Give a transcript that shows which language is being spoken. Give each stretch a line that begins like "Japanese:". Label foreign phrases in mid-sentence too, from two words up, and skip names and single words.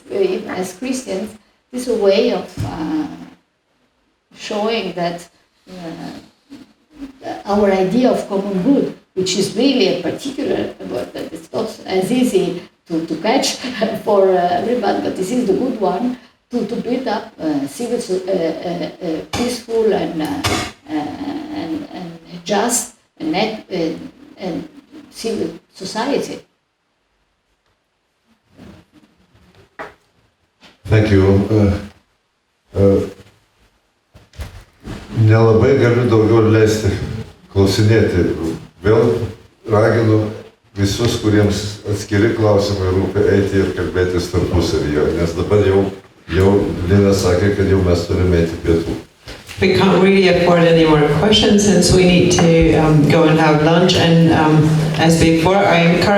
English: Even as Christians, it's a way of showing that our idea of common good, which is really a particular word that it's not as easy to catch for everybody, but this is the good one, to build up civil, peaceful and just and civil society. Thank you.
Lithuanian: Nelabai galiu daugiau leisti klausinėti. Vėl raginu visus, kuriems atskiri klausimai rūpi, eiti ir kalbėtis tarpusavyje, nes dabar jau Nida sakė, kad jau mes turime eiti pietų.
English: We can't really afford any more questions since we need to go and have lunch, and as before, I encourage